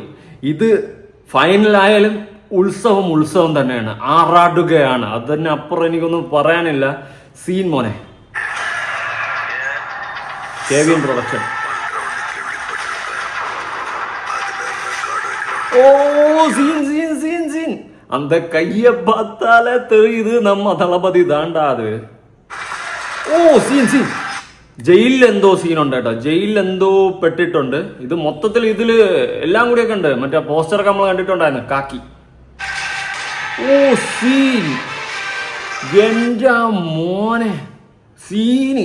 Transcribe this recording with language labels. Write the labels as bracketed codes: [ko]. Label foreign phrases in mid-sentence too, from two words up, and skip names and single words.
[ml] ഇത് ഫൈനലായാലും ഉത്സവം തന്നെയാണ്, ആറാടുകയാണ്. അതിന് അപ്പുറം എനിക്കൊന്നും പറയാനില്ല. സീൻ മോനെ. കെവിൻ പ്രൊഡക്ഷൻ. ഓ സീൻ [ta] அந்த கைய பார்த்தாலே தெரியுது நம்ம தளபதி தாண்டா அது. [ml] ഓ സീൻ ജയിലിൽ എന്തോ സീനുണ്ട് കേട്ടോ. ജയിലിൽ എന്തോ പെട്ടിട്ടുണ്ട്. ഇത് മൊത്തത്തിൽ ഇതില് എല്ലാം കൂടിയൊക്കെ ഉണ്ട്. മറ്റേ പോസ്റ്ററൊക്കെ നമ്മൾ കണ്ടിട്ടുണ്ടായിരുന്നു, കാക്കി. ഓ സീൻ എന്റെ മോനെ സീന്.